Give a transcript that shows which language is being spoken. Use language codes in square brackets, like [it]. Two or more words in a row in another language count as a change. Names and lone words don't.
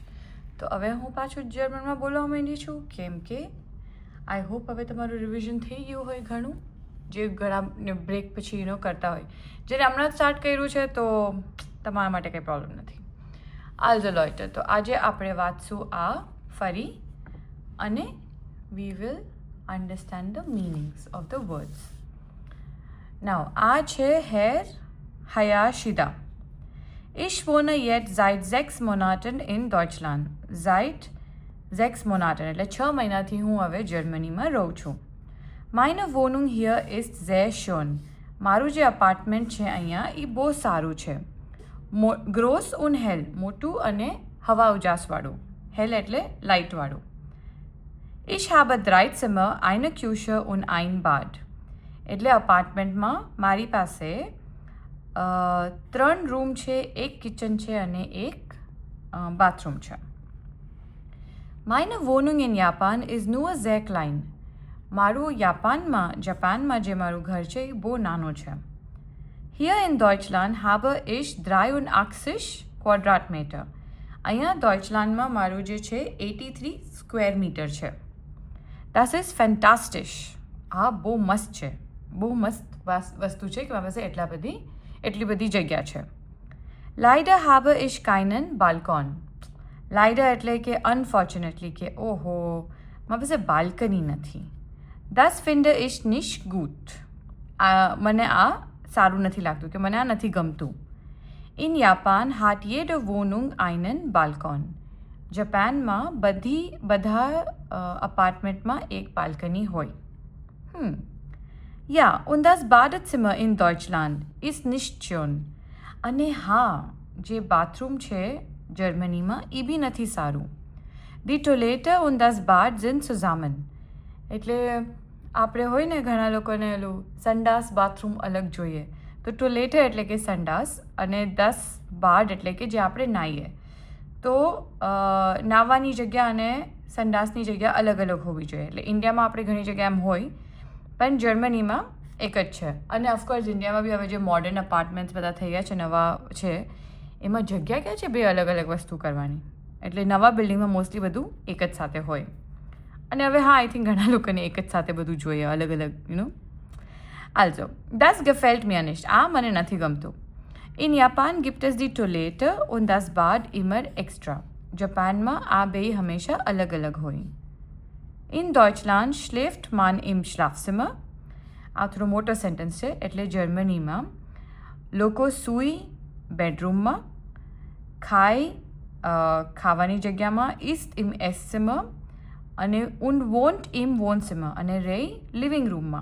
[gu] તો હવે હું પાછું જર્મનમાં બોલવા માંડી છું કેમ કે [en] I hope [gu] હવે તમારું રિવિઝન થઈ ગયું હોય ઘણું જે ઘણા બ્રેક પછી કરતા હોય જ્યારે હમણાં સ્ટાર્ટ કર્યું છે તો તમારા માટે કંઈ પ્રોબ્લેમ નથી. [de] Also Leute, [gu] તો આજે આપણે વાંચશું આ ફરી અને [en] we will understand the meanings of the words. Now, [gu] આ છે Herr Hayashida. [de] Ich wohne jetzt seit 6 Monaten in Deutschland. Seit 6 Monaten, [gu] એટલે 6 મહિનાથી હું હવે જર્મનીમાં રહું છું. [de] Meine Wohnung hier ist sehr schön. [gu] મારું જે અપાર્ટમેન્ટ છે અહીંયા એ બહુ સારું છે. [de] groß und hell, [gu] મોટું અને હવા ઉજાસવાળું. હેલ એટલે લાઇટવાળું. [de] Ich habe 3 Zimmer, eine Küche und ein Bad. [gu] એટલે અપાર્ટમેન્ટમાં મારી પાસે 3 રૂમ છે, એક કિચન છે અને એક બાથરૂમ છે. [de] Meine Wohnung in Japan ist nur sehr klein. [gu] મારું જાપાનમાં જે મારું ઘર છે એ બહુ નાનું છે. [de] Hier in Deutschland habe ich 83 Quadratmeter. [gu] અહીંયા ડોઇચલેન્ડમાં મારું જે છે 83 [en] square meter [gu] છે. [de] Das ist fantastisch. [gu] આ બહુ મસ્ત છે, બહુ મસ્ત વસ્તુ છે કે મારી પાસે એટલી બધી જગ્યા છે. [de] Leider habe ich keinen Balkon. [gu] Leider એટલે કે અનફોર્ચ્યુનેટલી કે ઓહો મારી પાસે બાલ્કની નથી. [de] Das finde ich nicht gut. [gu] મને આ સારું નથી લાગતું કે મને આ નથી ગમતું. [de] In Japan hat jede Wohnung einen Balkon. [gu] જાપાનમાં બધા અપાર્ટમેન્ટમાં એક બાલ્કની હોય. [de] Ja, und das Badezimmer in Deutschland ist nicht schön. [gu] અને હા, જે બાથરૂમ છે જર્મનીમાં એ બી નથી સારું. [de] Die Toilette und das Bad sind zusammen. [gu] એટલે આપણે હોય ને ઘણા લોકોને એલું સંડાસ બાથરૂમ અલગ જોઈએ તો ટોયલેટ એટલે કે સંડાસ અને 10 બાડ એટલે કે જે આપણે નાહીએ તો નાહવાની જગ્યા અને સંડાસની જગ્યા અલગ અલગ હોવી જોઈએ. એટલે ઇન્ડિયામાં આપણે ઘણી જગ્યા એમ હોય પણ જર્મનીમાં એક જ છે. અને [en] of course [gu] ઇન્ડિયામાં બી હવે જે [en] modern apartments [gu] બધા થઈ ગયા છે નવા છે એમાં જગ્યા ક્યાં છે બે અલગ અલગ વસ્તુ કરવાની. એટલે નવા બિલ્ડિંગમાં મોસ્ટલી બધું એક જ સાથે હોય. અને હવે હા [en] I think [gu] ઘણા લોકોને એક જ સાથે બધું જોઈએ અલગ અલગ [de] Also, das gefällt mir nicht. [gu] આ મને નથી ગમતું. [de] In Japan gibt es die Toilette und das Bad immer extra. [gu] જાપાનમાં આ બે હંમેશા અલગ અલગ હોય. [de] In Deutschland schläft man im Schlafzimmer. [gu] આ થોડો મોટો સેન્ટેન્સ છે એટલે જર્મનીમાં લોકો સૂઈ બેડરૂમમાં, ખાવાની જગ્યામાં [de] ist im Esszimmer [gu] અને [de] und wohnt im Wohnzimmer [gu] અને રહી [en] living roomમાં.